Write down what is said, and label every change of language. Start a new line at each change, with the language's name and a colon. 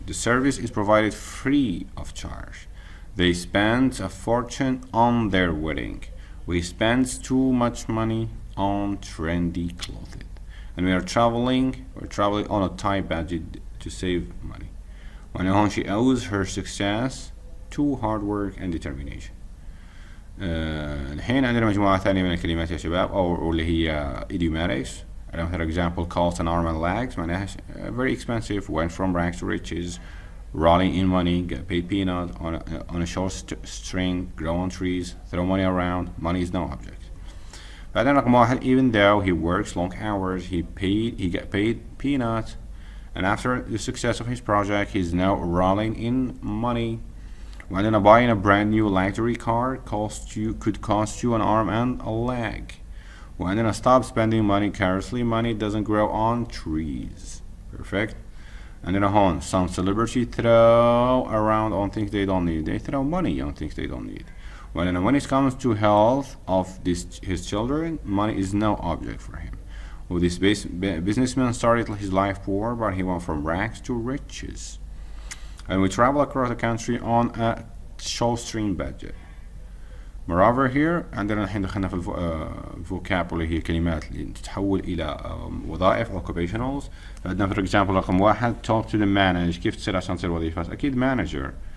English: The service is provided free of charge. They spend a fortune on their wedding. We spend too much money on trendy clothing. And we're traveling on a tight budget to save money.
Arabic: وهنا
English: she owes her success to hard work and determination.
Arabic: الحين عندنا مجموعة ثانية من الكلمات يا شباب أو اللي هي idiomatics.
English: For example, cost an arm and legs
Arabic: معناها
English: very expensive, went from rags to riches, rolling in money, get paid peanuts on a short string, grow on trees, throw money around, money is no object.
Arabic: بعدين رقم واحد,
English: even though he works long hours, he get paid peanuts, and after the success of his project, he's now rolling in money.
Arabic: وعندنا
English: buying a brand new luxury car could cost you an arm and a leg.
Arabic: وعندنا
English: stop spending money carelessly, money doesn't grow on trees. Perfect. And then on some celebrity throw around on things they don't need. They throw money on things they don't need. When it comes to health of his children, money is no object for him. Well, this businessman started his life poor, but he went from rags to riches. And we travel across the country on a shoestring budget. Moreover here
Arabic: عندنا الحين دخلنا في الفوكاب اللي هي الكلمات اللي تتحول إلى وظائف occupationals. عندنا
English: for example
Arabic: رقم واحد
English: talk to the manager.
Arabic: كيف تصير عشان تصير وظيفة؟ أكيد manager.